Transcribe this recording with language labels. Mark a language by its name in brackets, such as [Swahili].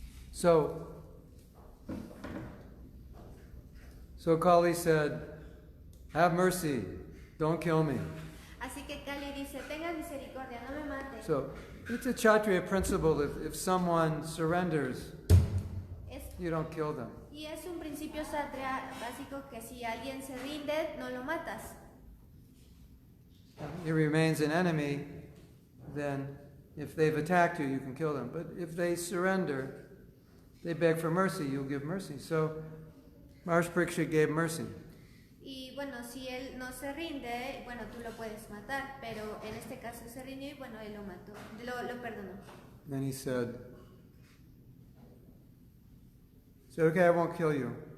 [English] So Kali said, have mercy, don't kill me. [Spanish] Así que Kali dice, tenga misericordia, no me mate. [English] So it's a Kshatriya principle, if someone surrenders, you don't kill them. [Spanish] Y es un principio kshatriya básico que si alguien se rinde, no lo matas. [English] He remains an enemy, then if they've attacked you, you can kill them. But if they surrender, they beg for mercy, you'll give mercy. So Mahārāja Pṛthu gave mercy. [Spanish] Y bueno, si él no se rinde, bueno, tú lo puedes matar, pero en este caso se rindió y bueno, él lo mató, lo perdonó. [English] Then he said, okay, I won't kill you.